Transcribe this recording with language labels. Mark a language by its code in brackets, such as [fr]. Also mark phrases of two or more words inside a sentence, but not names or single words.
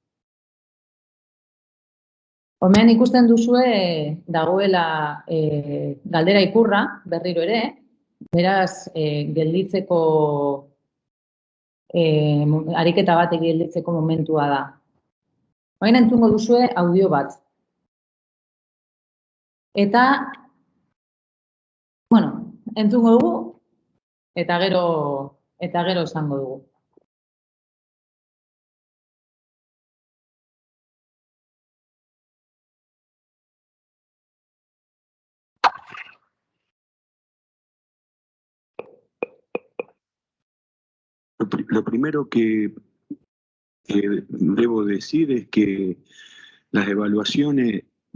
[eu] Hemen ikusten duzue dagoela galdera ikurra, berriro ere, beraz gelditzeko ariketa bat gelditzeko momentua da. Orain entzungo duzue audio bat. Eta, entzungo dugu eta gero esango dugu. [es] Lo primero que debo decir es que las evaluaciones